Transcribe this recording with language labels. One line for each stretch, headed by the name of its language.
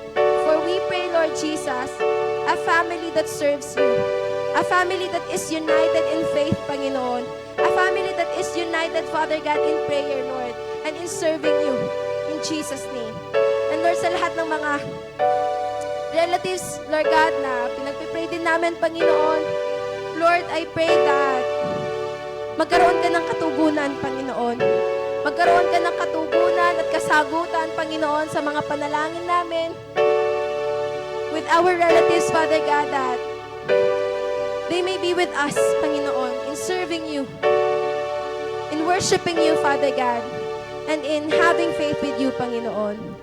English: For we pray, Lord Jesus, a family that serves you, a family that is united in faith, Panginoon, a family that is united, Father God, in prayer, Lord, and in serving you, in Jesus' name.
Filipino: And Lord, sa lahat ng mga relatives, Lord God, na pinagpipray din namin, Panginoon, Lord,
English: I pray that
Filipino: magkaroon ka ng katugunan, Panginoon. Magkaroon ka ng katugunan at kasagutan, Panginoon, sa mga panalangin namin
English: with our relatives, Father God, that they may be with us, Panginoon, in serving you, in worshiping you, Father God, and in having faith with you, Panginoon.